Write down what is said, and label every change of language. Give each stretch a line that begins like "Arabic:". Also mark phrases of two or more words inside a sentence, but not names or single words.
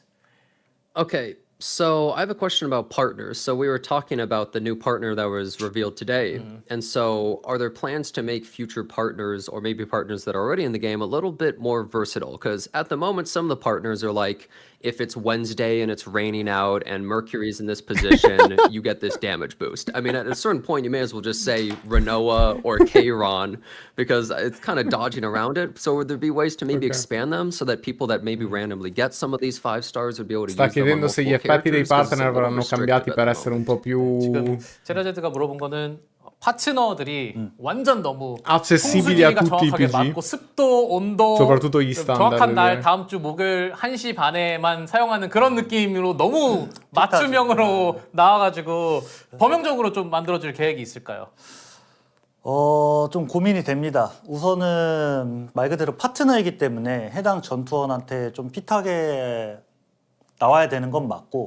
English: Okay, so I have a question about partners. So we were talking about the new partner that was revealed today. And so are there plans to make future partners, or maybe partners that are already in the game, a little bit more versatile? Because at the moment, some of the partners are like, if it's Wednesday and it's raining out and Mercury's in this position, you get this damage boost. I mean, at a certain point, you may as well just say Renoa or Kairon, because it's kind of dodging around it. So would there be ways to maybe expand them so that people that maybe randomly get some of these 5 stars would be able to
Italian: Sta
English: use them on
Italian: chiedendo se gli
English: multiple
Italian: effetti dei
English: characters? 'Cause it's a
Italian: partner
English: little
Italian: verranno cambiati
English: restrictive
Italian: per
English: at the
Italian: essere un
English: moment.
Italian: po' più
Korean: 지금 제라제드가 물어본 거는 파트너들이 완전 너무
Italian: accessibili a
Korean: 풍수지리가
Italian: tutti i
Korean: 정확하게
Italian: PG.
Korean: 맞고 습도, 온도,
Italian: 소prattutto gli standard,
Korean: 정확한 날
Italian: direi.
Korean: 다음 주 목요일 1시 반에만 사용하는 그런 느낌으로 너무 맞춤형으로 나와가지고 범용적으로 좀 만들어줄 계획이 있을까요? 좀 고민이 됩니다. 우선은 말 그대로 파트너이기 때문에 해당 전투원한테 좀 핏하게 나와야 되는 건 맞고,